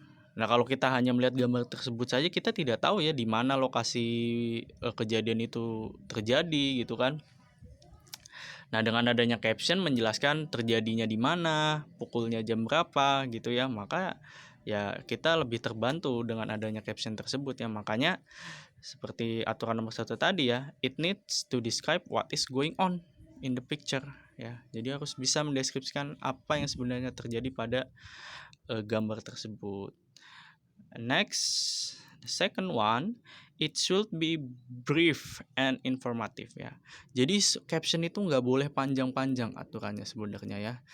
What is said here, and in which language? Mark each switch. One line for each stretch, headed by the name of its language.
Indonesian: Nah, kalau kita hanya melihat gambar tersebut saja, kita tidak tahu ya di mana lokasi kejadian itu terjadi gitu kan. Nah, dengan adanya caption menjelaskan terjadinya di mana, pukulnya jam berapa gitu ya, maka ya kita lebih terbantu dengan adanya caption tersebut ya. Makanya seperti aturan nomor 1 tadi ya,
English: it needs to describe what is going on in the picture ya.
Indonesian: Jadi harus bisa mendeskripsikan apa yang sebenarnya terjadi pada gambar tersebut.
English: Next, the second one, it should be brief and informative ya.
Indonesian: Jadi caption itu nggak boleh panjang-panjang aturannya sebenarnya ya.